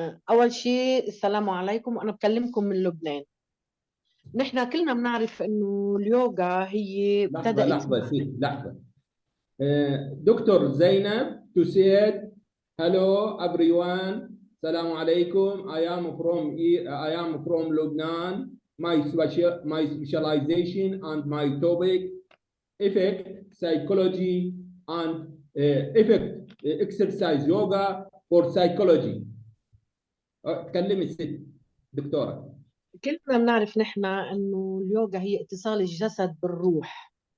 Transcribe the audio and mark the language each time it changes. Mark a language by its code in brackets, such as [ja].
[ar] أول شيء السلام عليكم، أنا بكلمكم من لبنان. نحن كلنا بنعرف إنه اليوغا هي ابتدأت لحظة. [en] Doctor زينب to say hello everyone. [ar] السلام عليكم. [en] I am from Lebanon. My specialization and my topic effect psychology and effect exercise yoga for psychology. [ar] تكلمي الست دكتورة. كلنا بنعرف نحن إنه اليوغا هي اتصال الجسد بالروح.